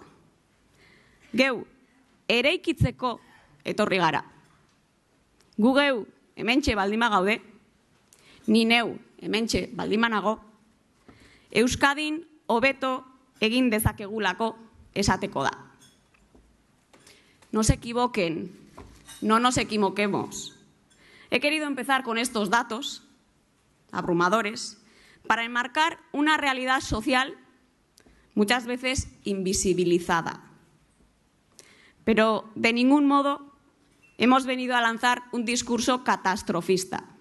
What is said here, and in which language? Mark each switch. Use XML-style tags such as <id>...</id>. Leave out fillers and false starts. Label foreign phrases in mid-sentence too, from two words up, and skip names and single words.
<eu>Geu, eraikitzeko etorri gara. Gu geu, hementxe baldin bagaude, ni neu, hementxe baldin banago, Euskadin hobeto egin dezakegulako esateko da.</eu> <es>No se equivoquen, no nos equivoquemos. He querido empezar con estos datos abrumadores para enmarcar una realidad social muchas veces invisibilizada. Pero de ningún modo hemos venido a lanzar un discurso catastrofista.</es>